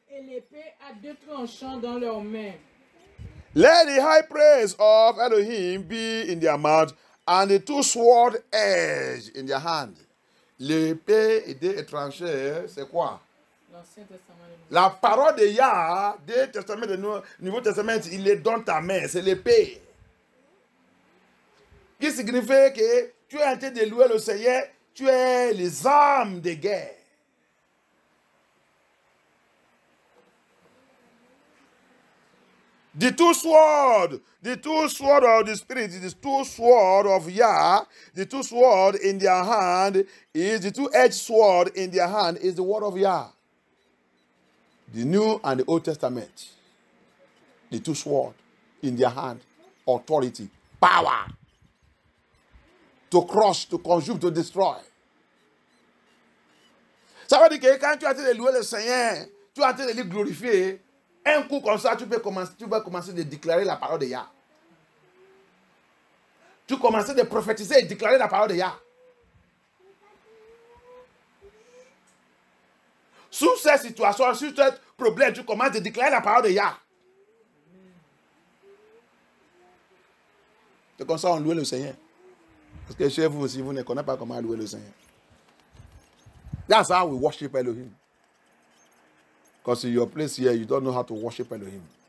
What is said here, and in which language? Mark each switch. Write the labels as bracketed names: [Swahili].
[French] Et l'épée à deux tranchants dans leurs mains. [English] Let the high praise of Elohim be in their mouth and the two-sword edge in their hand. [French] L'épée et deux tranchées, c'est quoi? L'Ancien Testament. La parole de Yah, des testaments du Nouveau Testament, il est dans ta main, c'est l'épée. Qui signifie que tu es en train de louer le Seigneur, tu es les armes de guerre. [English] The two sword of the Spirit, the two sword of Yah, the two sword in their hand is the two-edged sword in their hand is the word of Yah. The New and the Old Testament, the two sword in their hand, authority, power, to crush, to consume, to destroy. [French] Ça veut dire que quand tu as été de louer le Seigneur, tu as été de le glorifier. Un coup comme ça, tu vas commencer de déclarer la parole de Yah. Tu commences de prophétiser et déclarer la parole de Yah. Sous cette situation, sur ce problème, tu commences de déclarer la parole de Yah. C'est comme ça qu'on loue le Seigneur. Parce que chez vous aussi, vous ne connaissez pas comment louer le Seigneur. [English] That's how we worship Elohim. Because in your place here, you don't know how to worship Elohim.